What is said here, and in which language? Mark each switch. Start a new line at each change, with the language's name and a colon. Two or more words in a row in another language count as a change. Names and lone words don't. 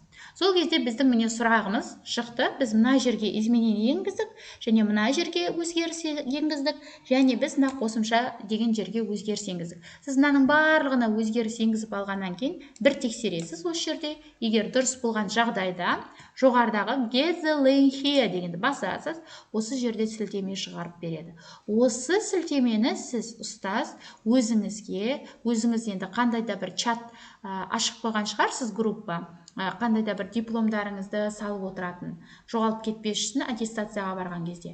Kazakh: Сол кезде біздің міне сұрағымыз шықты. Біз мына жерге изменение енгіздік, және мына жерге өзгеріс енгіздік, және біз мына қосымша деген жерге өзгеріс енгіздік. Сіз мынаның барлығына өзгеріс енгізіп алғаннан кейін бір тексересіз осы жерде. Егер дұрыс болған жағдайда жоғарыдағы
English: get the link here
Kazakh: дегенді басасыз, осы жерде сілтеме шығарып береді. Осы сілтемені сіз ұстаз өзіңіз енді қандай да бір чат ашық қойған шығарсыз, группа, қандай да бір дипломдарыңызды салып отыратын, жоғалып кетпес үшін аттестацияға барған кезде.